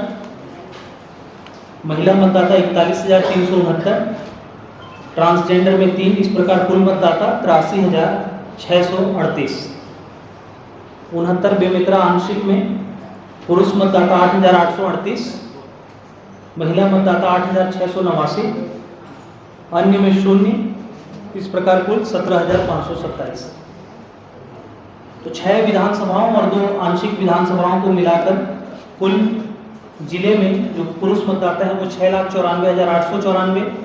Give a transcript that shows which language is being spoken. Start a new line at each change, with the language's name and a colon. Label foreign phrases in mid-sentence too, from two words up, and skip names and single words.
Hindi: महिला मतदाता 41,369। ट्रांसजेंडर में 3। इस प्रकार कुल मतदाता 83,638। 69 बेमित्रा आंशिक में पुरुष मतदाता 8,838। महिला मतदाता 8,689। अन्य में 0। इस प्रकार कुल 17,527। तो 6 विधानसभाओं और 2 आंशिक विधानसभाओं को मिलाकर कुल जिले में जो पुरुष मतदाता हैं वो 6,94,894।